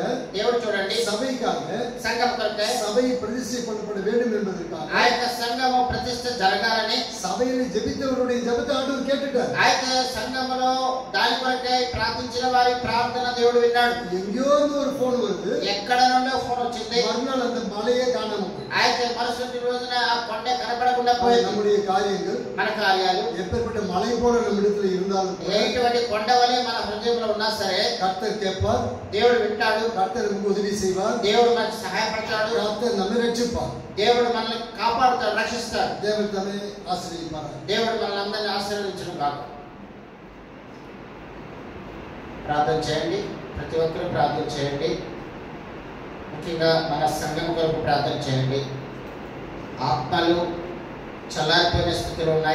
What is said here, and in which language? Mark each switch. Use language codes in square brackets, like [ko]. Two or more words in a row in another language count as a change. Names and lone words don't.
[te] దేవుడు చూడండి [ta] சபைக்காக [te] సంఘం కొరకే [ta] சபை பிரதிஷ்டை பண்ணப்பட வேண்டும் என்பதற்காக [te] ఆ యొక్క సంఘము ప్రతిష్ఠ జరగాలని [ta] சபையில ஜெபித்தவருடைய ஜெபத்தை ஆண்டவர் கேட்டுட்டார். [te] అయితే సంఘములో దాని కొరకై ప్రార్థించిన వారి ప్రార్థన దేవుడు విన్నాడు. [ta] எங்கேயோ இருந்து ஒரு போன் வருது. [te] ఎక్కడ నుండో ఫోన్ వచ్చింది. [ta] மறுநாள் அந்த மலையே காணாம போயிடுச்சு. [te] అయితే మరుసటి రోజున ఆ కొండ కనపడకుండా పోయింది. [ta] நம்முடைய காரியங்கள் [te] మన కార్యాలు [ta] எப்பேற்பட்ட மலை போல நம்மிடத்தில் இருந்தாலும் [te] ఎటువంటి కొండ వలె మన హృదయంలో ఉన్నా సరే [ta] கர்த்தர் கேட்பார். [te] దేవుడు వింటాడు. [ta] கர்த்தர் நமக்கு உதவி செய்வார். [te] దేవుడు మనకు సహాయపడతాడు. [ta] கர்த்தர் நம்மை ரட்சிப்பார். [te] దేవుడు మనల్ని కాపాడుతాడు, రక్షిస్తాడు. [ta] தேவன் தம்மை ஆசீர்வதிப்பார். [te] దేవుడు మనల్ని అందరినీ ఆశీర్వదించును గాక. ప్రార్థన చేయండి. ప్రతి ఒక్కరూ ప్రార్థన చేయండి. ముఖ్యంగా మన సంఘం కొరకు ప్రార్థన చేయండి. ఆత్మలు చల్లారిపోయిన స్థితిలో ఉన్నాయి.